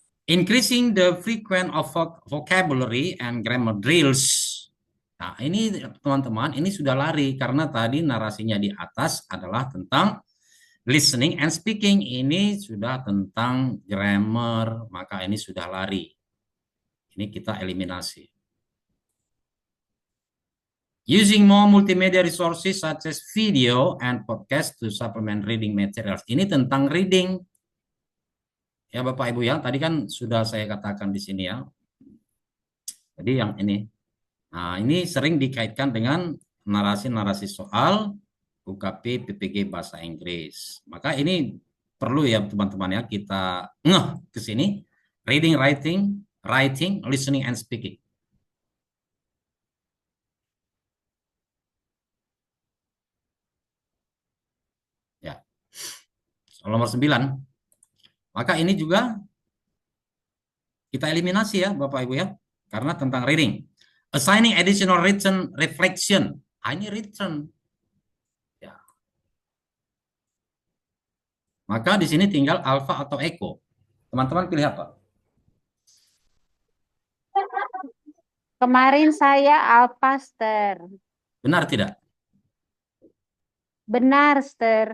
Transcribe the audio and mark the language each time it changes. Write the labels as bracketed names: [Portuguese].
[English] Increasing the frequent of vocabulary and grammar drills. [Indonesian] Nah, ini teman-teman, ini sudah lari karena tadi narasinya di atas adalah tentang listening and speaking. Ini sudah tentang grammar, maka ini sudah lari. Ini kita eliminasi. [English] Using more multimedia resources such as video and podcast to supplement reading materials. [Indonesian] Ini tentang reading. Ya Bapak Ibu ya, tadi kan sudah saya katakan di sini ya. Jadi yang ini. Nah, ini sering dikaitkan dengan narasi-narasi soal UKP PPG Bahasa Inggris. Maka ini perlu ya teman-teman ya kita ngeh ke sini. [English] Reading, writing, listening, and speaking. [Indonesian] Ya. Soal nomor 9. Maka ini juga kita eliminasi ya Bapak Ibu ya. Karena tentang reading. [English] Assigning additional written reflection. [Indonesian] Ini written. Ya. Maka di sini tinggal alfa atau echo. Teman-teman pilih apa? Kemarin saya Alpaster. Benar tidak? Benar, Ster.